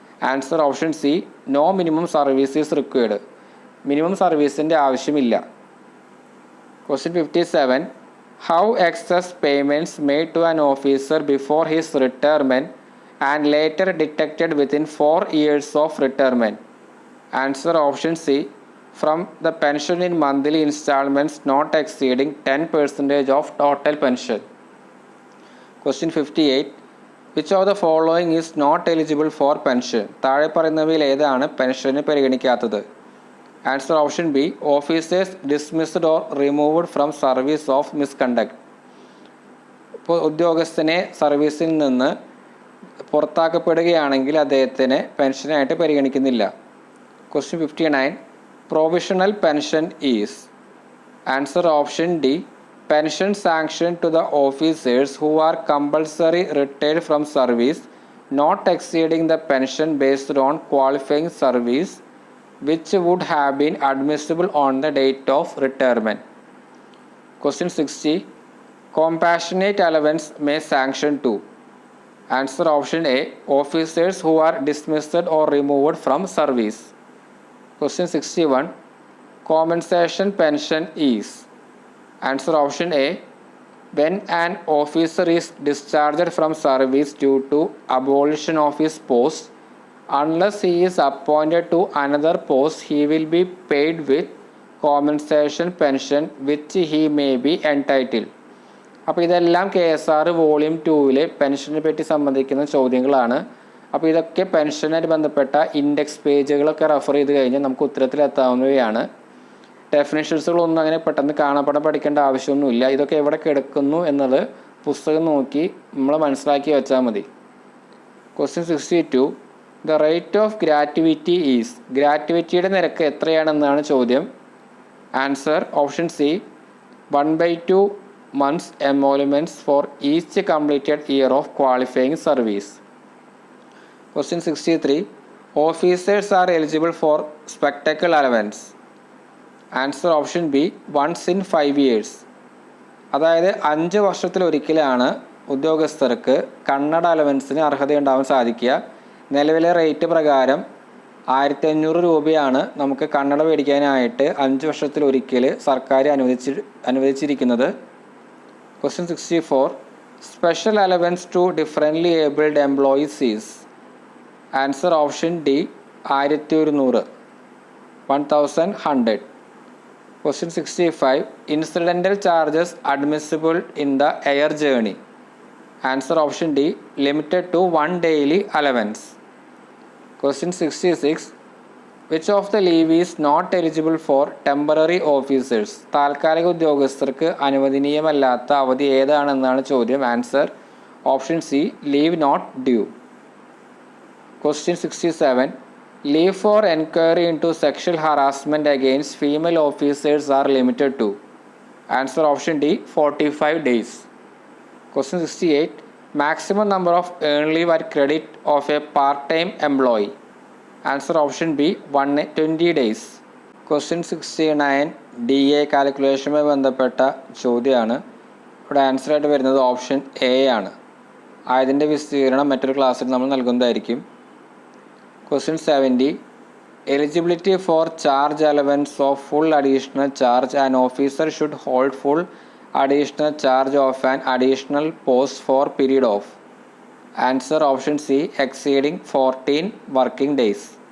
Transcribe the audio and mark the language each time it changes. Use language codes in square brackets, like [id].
[en] Answer option C, no minimum service is required. [ml] Minimum സർവീസിൻ്റെ ആവശ്യമില്ല. [en] Question 57. How excess payments made to an officer before his retirement and later detected within 4 years of retirement. Answer option C, from the pension in monthly installments not exceeding 10% of total pension. Question 58. Which of the following is not eligible for pension? [ml] താഴെ പറയുന്നവയിൽ ഏതാണ് pension പരിഗണിക്കാത്തത്? [en] Answer option B, officers dismissed or removed from service of misconduct. [ml] ഇപ്പോൾ ഉദ്യോഗസ്ഥനെ സർവീസിൽ നിന്ന് പുറത്താക്കപ്പെടുകയാണെങ്കിൽ അദ്ദേഹത്തിന് പെൻഷനായിട്ട് പരിഗണിക്കുന്നില്ല. [en] Question 59. Provisional pension is. Answer option D, pension sanctioned to the officers who are compulsory retired from service not exceeding the pension based on qualifying service which would have been admissible on the date of retirement. Question 60. Compassionate allowance may sanction to. Answer option A, officers who are dismissed or removed from service. Question 61. Compensation pension is. Answer option A, when an officer is discharged from service due to abolition of his post, unless he is appointed to another post, he will be paid with compensation pension which he may be entitled. [ml] അപ്പോൾ ഇതെല്ലാം KSR volume 2 പെൻഷനെ പറ്റി സംബന്ധിക്കുന്ന ചോദ്യങ്ങളാണ്. അപ്പോൾ ഇതൊക്കെ പെൻഷനായിട്ട് ബന്ധപ്പെട്ട index പേജുകളൊക്കെ refer ചെയ്ത് കഴിഞ്ഞാൽ നമുക്ക് ഉത്തരത്തിലെത്താവുന്നവയാണ്. ഡെഫിനേഷൻസുകളൊന്നും അങ്ങനെ പെട്ടെന്ന് കാണപ്പെടാൻ പഠിക്കേണ്ട ആവശ്യമൊന്നുമില്ല. ഇതൊക്കെ എവിടെ കിടക്കുന്നു എന്നത് പുസ്തകം നോക്കി നമ്മൾ മനസ്സിലാക്കി വെച്ചാൽ മതി. Question 62. [en] The rate of gratuity is. [ml] ഗ്രാറ്റുവിറ്റിയുടെ നിരക്ക് എത്രയാണെന്നാണ് ചോദ്യം. [en] Answer option C, 1/2 months emoluments for each completed year of qualifying service. Question 63. Officers are eligible for spectacle allowance. Answer option B, once in 5 years. [ml] അതായത് 5 വർഷത്തിലൊരിക്കലാണ് ഉദ്യോഗസ്ഥർക്ക് കണ്ണട അലവൻസിന് അർഹതയുണ്ടാവാൻ സാധിക്കുക. നിലവിലെ rate പ്രകാരം 1500 രൂപയാണ് നമുക്ക് കണ്ണട മേടിക്കാനായിട്ട് 5 വർഷത്തിലൊരിക്കൽ സർക്കാർ അനുവദിച്ചിരിക്കുന്നത്. [en] Question 64. Special allowance to differently abled employees is. Answer option D, 1100, 1100. Question 65. Incidental charges admissible in the air journey. Answer option D, limited to 1 daily allowance. Question 66. Which of the leave is not eligible for temporary officers? [ml] താൽക്കാലിക ഉദ്യോഗസ്ഥർക്ക് അനുവദനീയമല്ലാത്ത അവധി ഏതാണെന്നാണ് ചോദ്യം. [en] Answer option C, leave not due. Question 67. Leave for enquiry into sexual harassment against female officers are limited to. Answer option D, 45 days. Question 68. Maximum number of earned leave at credit of a part-time employee. Answer option B, 120 days. Question 69. [ml] DA കാൽക്കുലേഷനുമായി ബന്ധപ്പെട്ട ചോദ്യമാണ്. ഇവിടെ answer ആയിട്ട് വരുന്നത് option A ആണ്. ആയതിൻ്റെ വിസ്തീർണം മറ്റൊരു ക്ലാസ്സിൽ നമ്മൾ നൽകുന്നതായിരിക്കും. [en] Question 70. Eligibility for charge allowance of full additional charge. An officer should hold full additional charge of an additional post for period of. Answer option C, exceeding 14 working days.